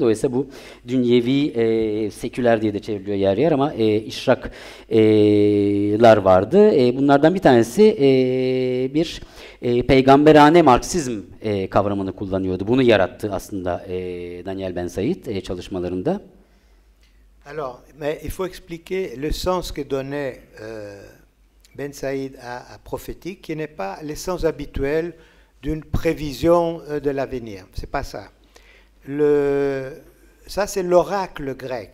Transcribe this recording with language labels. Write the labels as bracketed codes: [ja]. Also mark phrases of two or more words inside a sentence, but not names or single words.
[tr] Dolayısıyla bu dünyevi seküler diye de çevriliyor yer yer ama işraklar vardı. Bunlardan bir tanesi bir peygamberane Marksizm kavramını kullanıyordu. Bunu yarattı aslında Daniel Ben Said çalışmalarında. [fr] Alors, mais il faut expliquer le sens que donnait Ben Saïd à prophétique, qui n'est pas le sens habituel d'une prévision de l'avenir. C'est pas ça. Ça, c'est l'oracle grec.